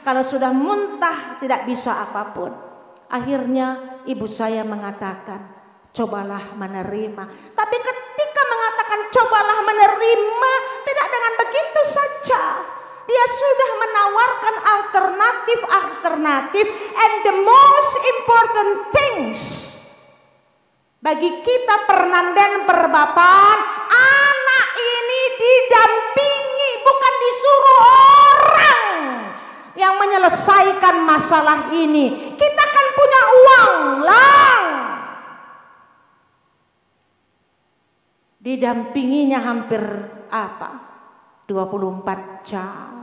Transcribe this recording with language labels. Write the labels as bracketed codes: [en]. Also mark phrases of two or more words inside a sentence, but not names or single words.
[id] Kalau sudah muntah tidak bisa apapun. Akhirnya ibu saya mengatakan, cobalah menerima. Tapi ketika mengatakan cobalah menerima, tidak dengan begitu saja. Dia sudah menawarkan alternatif, [en] and the most important things [id] bagi kita Pernandan Perbapan, anak ini didampingi, bukan disuruh orang yang menyelesaikan masalah ini. Kita kan punya uang lah. didampinginya hampir 24 jam.